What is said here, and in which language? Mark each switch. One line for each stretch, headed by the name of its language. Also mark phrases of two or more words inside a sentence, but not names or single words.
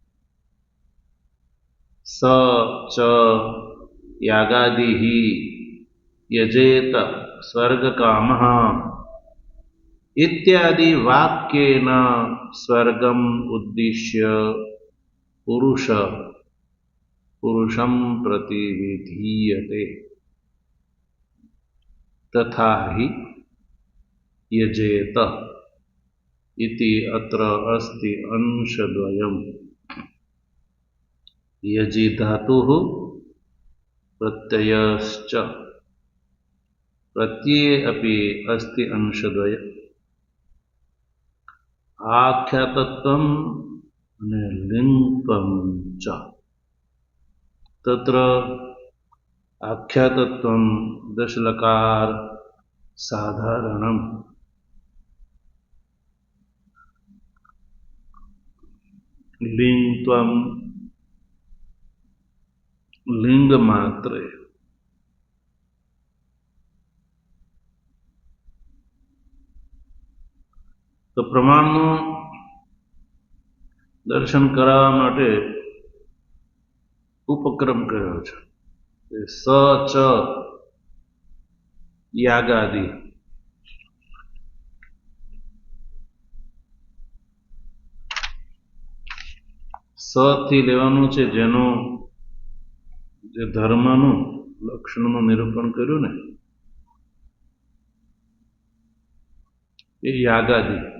Sanskrit: स च यागादि यजेत स्वर्गकामः इत्यादि वाक्येन स्वर्गम् उद्दिश्य पुरुषम् प्रतिविधीयते तथा हि यजेत इति अत्र अस्ति अंशद्वयम्। यजि धातुः प्रत्ययश्च प्रत्यये अपि अस्ति अंशद्वय। आख्यातत्वम् અને લિંગत्वं च। तत्र आख्यातत्वं दशलकार साधारणम्, लिंगत्वं लिंग मात्रे,
Gujarati: તો પ્રમાણનું દર્શન કરાવવા માટે ઉપક્રમ કર્યો છે.
Sanskrit: स च यागादि.
Gujarati: સ થી લેવાનું છે જેનું જે ધર્મનું લક્ષણનું નિરૂપણ કર્યું ને એ યાગાદિ.